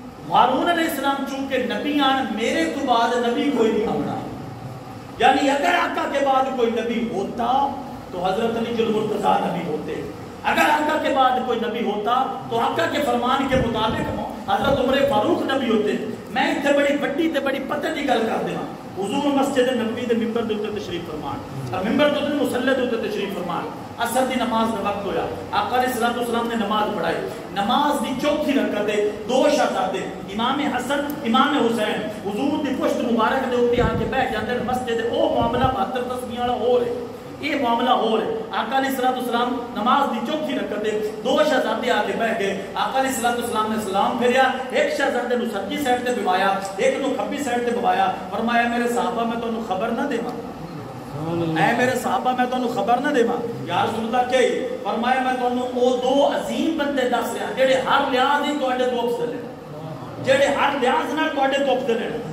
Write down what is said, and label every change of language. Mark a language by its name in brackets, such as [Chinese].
[Punjabi] ہارون علیہ السلام چونکہ نبی آن میرے تو بعد نبی کوئی نہیں آنا. [Urdu] یعنی اگر آقا کے بعد کوئی نبی ہوتا تو حضرت علی المرتضیٰ نبی ہوتے, اگر آقا کے بعد کوئی نبی ہوتا تو آقا کے فرمان کے مطابق حضرت عمر فاروق نبی ہوتے. [Punjabi] میں اتنے بڑی بڑی تے بڑی پتہ دی گل کر دینا. حضور مسجد نبوی دے ممبر دے اوپر تشریف فرمان, اور ممبر دے اوپر مصلی دے اوپر تشریف فرمان. عصر دی نماز دا وقت ہویا, آقا علیہ السلام نے نماز پڑھائی. نماز دی چوتھی رکعت دے 2 شہزادے امام حسن امام حسین حضور دی پشت مبارک دے اوپر آ کے بیٹھ جاندے مسجد. او معاملہ 72 تسبیحاں والا ہو رہے, یہ معاملہ ہو رہے. آقا علیہ السلام نماز دی چوتھی رکعت دے 2 شہزادے آ کے بیٹھ گئے. آقا علیہ السلام نے سلام پھیریا, ایک شہزادے نو سجی سائڈ تے بوایا, ایک نو کھبی سائڈ تے بوایا. فرمایا میرے صحابہ میں تانوں خبر نہ دیواں, اے میرے صحابہ میں تانوں خبر نہ دیواں. یا رسول اللہ کہ فرمایا میں تانوں او 2 عظیم بندے دس رہا جڑے ہر لحاظ ہی تواڈے تو افضل ہیں, جڑے ہر لحاظ نال تواڈے تو افضل ہیں.